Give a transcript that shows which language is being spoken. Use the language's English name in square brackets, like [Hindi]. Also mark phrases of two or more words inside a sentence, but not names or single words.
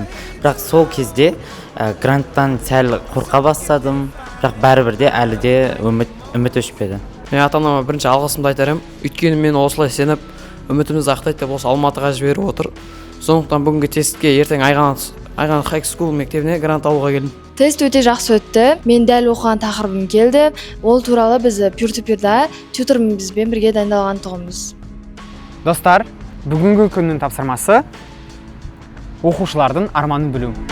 [Kazakh] Бірақ сол кезде гранттан сәл қорқа бастадым, бірақ бәрібір де әлі де үміт өшпеді. Мен ата-анама бірінші алғысымды айтарым, өйткені мен осылай сеніп, үмітімізді ақтайды деп осы Алматыға жіберіп отыр. Сондықтан бүгінгі тестке ертең Айғанат High School мектебіне грант алуға келдім. Тест өте жақсы өтті. Мен дәл оқыған тақырыбым келді. Ол туралы біз peer-to-peer'да тьюторымызбен бірге дайындалған тұғымыз. Достар, бүгінгі күннің тапсырмасы оқушылардың арманын білу.